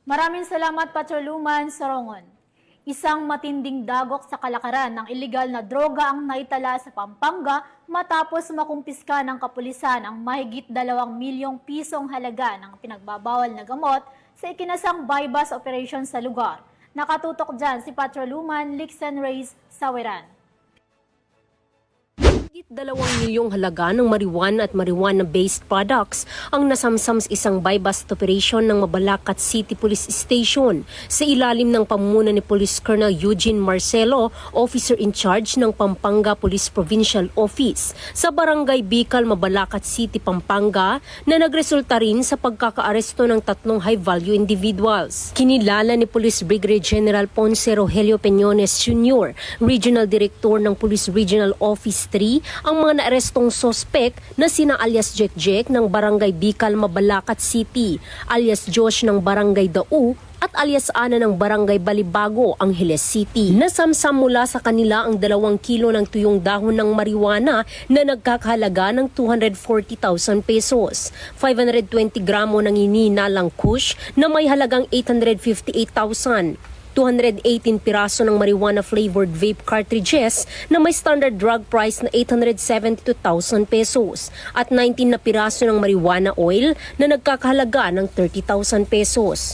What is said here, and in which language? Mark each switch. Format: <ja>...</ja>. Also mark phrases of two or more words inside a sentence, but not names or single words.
<tl>Maraming salamat, Patrolwoman Sorongon. Isang matinding dagok sa kalakaran ng ilegal na droga ang naitala sa Pampanga matapos makumpiska ng kapulisan ang mahigit 2 milyong pisong halaga ng pinagbabawal na gamot sa ikinasang</tl> <en>bypass operation</en> <tl>sa lugar. Nakatutok dyan si Patrolwoman Lixen Reyes Saweran. Higit 2 milyong halaga ng marijuana at marijuana-based products ang nasamsam sa isang</tl> <en>buy-bust operation</en> <tl>ng Mabalacat City Police Station sa ilalim ng pamumuno ni Police Colonel Eugene Marcelo,</tl> <en>Officer in Charge</en> <tl>ng Pampanga Police Provincial Office sa Barangay Bicol, Mabalacat City, Pampanga na nagresulta rin sa pagkakaaresto ng 3</tl> <en>high-value individuals.</en> <tl>Kinilala ni Police Brigadier General Ponce Rogelio Peñones Jr., Regional Director ng Police Regional Office 3, ang mga naarestong sospek na sina alias Jack ng Barangay Bicol, Mabalacat City, alias Josh ng Barangay Dau at alias Ana ng Barangay Balibago, Angeles City. Nasamsam mula sa kanila ang 2 kilo ng tuyong dahon ng marijuana na nagkakahalaga ng 240,000 pesos, 520 gramo ng ininalang kush na may halagang 858,000, 218 piraso ng</tl> <en>marijuana-flavored vape cartridges</en> <tl>na may</tl> <en>standard drug price</en> <tl>na 872,000 pesos at 19 na piraso ng marijuana oil na nagkakahalaga ng 30,000 pesos.</tl>